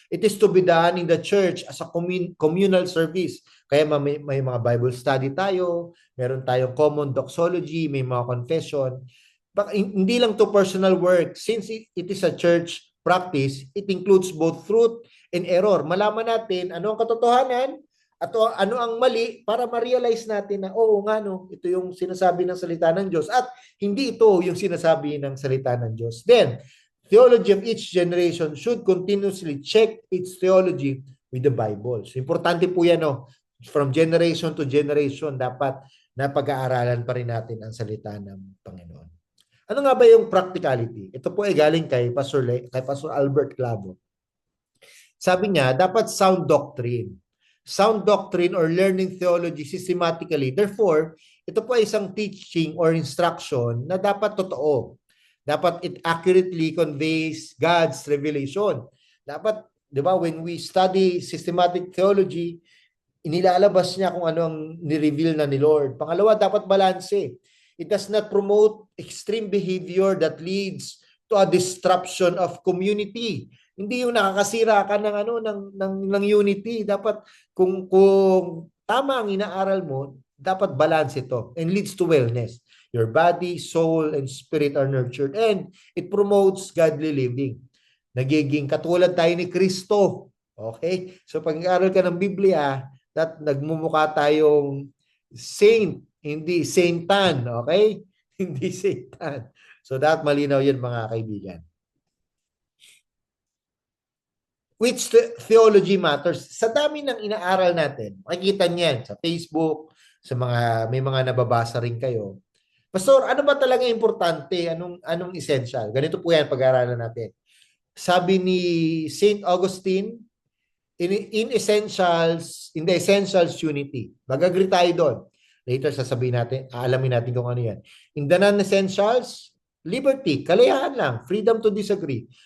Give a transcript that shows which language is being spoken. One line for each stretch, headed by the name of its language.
English: It is to be done in the church as a communal service.
Filipino: Kaya may mga Bible study tayo, meron tayong common doxology, may mga confession.
English: But
Filipino: hindi lang to
English: personal work. Since it is a church practice, it includes both truth and error.
Filipino: Malaman natin ano ang katotohanan at ano ang mali para ma-realize natin na oo nga no, ito yung sinasabi ng salita ng Diyos at hindi ito yung sinasabi ng salita ng Diyos.
English: Then, theology of each generation should continuously check its theology with the Bible.
Filipino: So, importante po yan, no?
English: From generation to generation,
Filipino: dapat na pag-aaralan pa rin natin ang salita ng Panginoon. Ano nga ba yung practicality? Ito po ay galing kay Pastor Albert Clavo. Sabi niya, dapat sound doctrine.
English: Sound doctrine or learning theology systematically. Therefore,
Filipino: ito po ay isang
English: teaching or instruction
Filipino: na dapat totoo.
English: Dapat it accurately conveys God's revelation.
Filipino: Dapat, di ba,
English: when we study systematic theology,
Filipino: inilalabas niya kung ano ang ni-reveal na ni Lord. Pangalawa, dapat balanse.
English: It does not promote extreme behavior that leads to a disruption of community.
Filipino: Hindi yung nakakasira ka ng ano ng unity. Dapat kung tama ang inaaral mo, dapat balance ito
English: and leads to wellness. Your body, soul, and spirit are nurtured and it promotes godly living.
Filipino: Nagiging katulad tayo ni Kristo. Okay? So pag nag-aaral ka ng Biblia, that nagmumukha tayong saint, hindi saintan, okay? Hindi saintan. So that malinaw yun mga kaibigan.
English: Which theology matters?
Filipino: Sa dami ng inaaral natin, makikita niyan sa Facebook, sa mga may mga nababasa rin kayo. Pastor, ano ba talaga importante? Anong essential? Ganito po yan pag-aaralan natin. Sabi ni Saint Augustine,
English: in the essentials, unity.
Filipino: Mag-agree tayo doon. Later, sasabihin natin, aalamin natin kung ano yan.
English: In the non-essentials, liberty,
Filipino: kalayahan lang,
English: freedom to disagree.